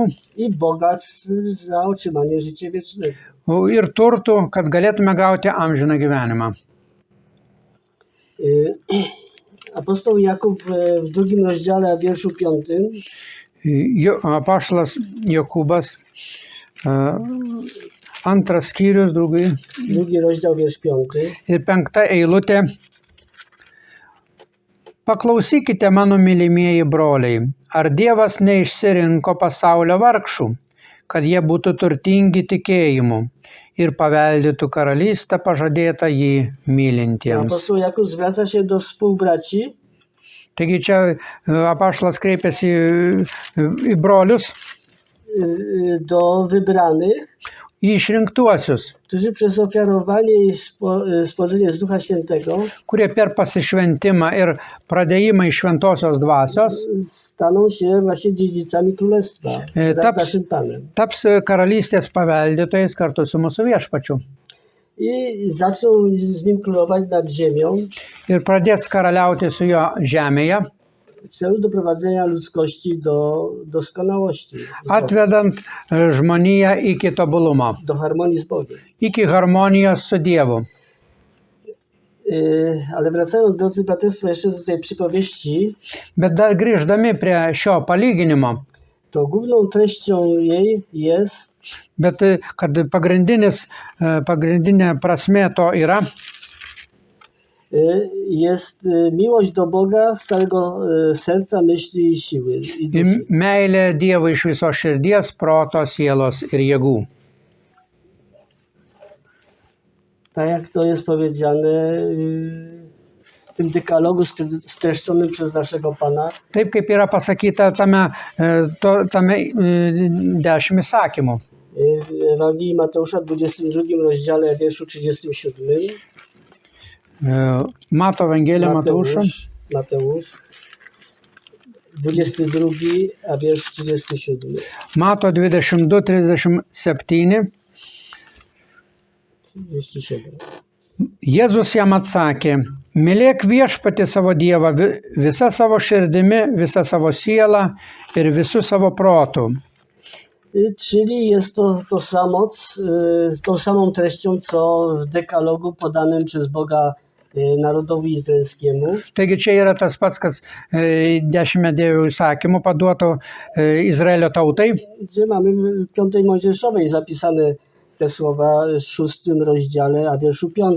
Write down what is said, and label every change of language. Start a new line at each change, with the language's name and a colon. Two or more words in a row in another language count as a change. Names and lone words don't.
Polish: i bogactw za otrzymanie życia wiecznego.
Lithuanian: ir turtų, kad galėtume gauti amžiną gyvenimą.
Polish: Apostoł Jakub w 2 rozdziale, a wierszu 5
Lithuanian: Apaštalas Jokūbas, 2 skyrius,
Polish: 2 rozdział, wiersz 5.
Lithuanian: ir 5 eilutė. Paklausykite, mano mylimieji broliai, ar Dievas neišsirinko pasaulio vargšų, kad jie būtų turtingi tikėjimu ir paveldėtų karalystę pažadėtą jį mylintiems.
Polish: Apostoł Jakub zwraca się do współbraci,
Lithuanian: Taigi čia apaštalas kreipiasi į brolius,
Polish: do wybranych,
Lithuanian: į išrinktuosius,
Polish: którzy przez ofiarowanie i spodzenie z Ducha Świętego
Lithuanian: kurie per pasišventimą ir pradėjimą iš šventosios dvasios
Polish: staną się właśnie dziedzicami Królestwa wraz z naszym Panem.
Lithuanian: taps karalystės paveldėtojais kartu su mūsų viešpačiu.
Polish: I zaczną z Nim królować nad ziemią
Lithuanian: Ir pradės karaliauti su jo žemėje,
Polish: w celu doprowadzenia ludzkości do doskonałości,
Lithuanian: atvedant žmoniją iki tobulumo,
Polish: do harmonii z Bogiem.
Lithuanian: iki harmonijos su Dievu.
Polish: Ale wracając, drodzy braterstwo, jeszcze do tej przypowieści,
Lithuanian: Bet dar grįždami prie šio palyginimo,
Polish: to główną treścią jej jest
Lithuanian: bet kad pagrindinė prasmė to yra,
Polish: jest miłość do Boga z całego serca, myśli i siły. I duszy.
Lithuanian: meilė Dievui iš visos širdies, proto, sielos ir jėgų.
Polish: Tak jak to jest powiedziane w tym dekalogu streszczonym przez naszego Pana,
Lithuanian: Taip kaip yra pasakyta tame 10 įsakymų.
Polish: w Ewangelii Mateusza w 22 rozdziale, wierszu 37.
Lithuanian: Mato Evangelija Mateušo,
Polish: Mateusz 22, a wiersz 37.
Lithuanian: Mato 22:37. 37. Jėzus jam atsakė: mylėk viešpatį savo Dievą visą savo širdimi, visą savo sielą ir visų savo protų.
Polish: Czyli jest to samo, tą samą treścią, co w dekalogu podanym przez Boga narodowi izraelskiemu.
Lithuanian: Taigi čia yra tas pats, kas 10 Dievo įsakymų paduoto Izraelio tautai.
Polish: Gdzie mamy w 5 Mojżeszowej zapisane te słowa w 6 rozdziale, a wierszu 5.